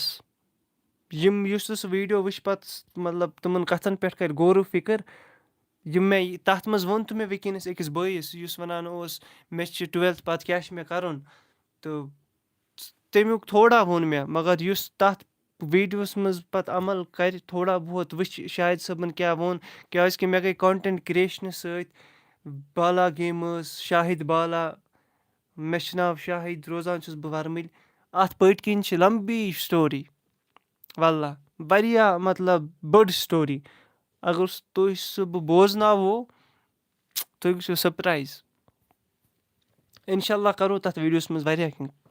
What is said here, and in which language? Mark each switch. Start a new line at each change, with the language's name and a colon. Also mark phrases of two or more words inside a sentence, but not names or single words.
Kashmiri: یُس نہٕ سُہ ویٖڈیو وٕچھِ پَتہٕ مطلب تِمَن کَتھَن پٮ۪ٹھ کَرِ غورو فِکر یِم مےٚ تَتھ منٛز ووٚن تہٕ مےٚ وٕنکیٚنَس أکِس بٲیِس یُس وَنان اوس مےٚ چھِ 12th پَتہٕ کیٛاہ چھِ مےٚ کَرُن تہٕ تمیُک تھوڑا ووٚن مےٚ مگر یُس تَتھ ویٖڈیوَس منٛز پَتہٕ عمل کَرِ تھوڑا بہت وٕچھِ شاہِد صٲبَن کیٛاہ ووٚن کیٛازِکہِ مےٚ گٔے
English: content creation
Kashmiri: سۭتۍ بالا گیمٕز شاہِد بالا مےٚ چھُ ناو شاہِد روزان چھُس بہٕ وَرمٕلۍ اَتھ پٔتۍ کِنۍ چھِ لمبی سٹوری وَاللہ واریاہ مطلب بٔڑ سٹوری اگر تُہۍ سُہ بہٕ بوزناوو تُہۍ گٔژھِو سرپرایز
Arabic: اِنشاء اللہ
Kashmiri: کَرو تَتھ ویٖڈیوَس منٛز واریاہ کینٛہہ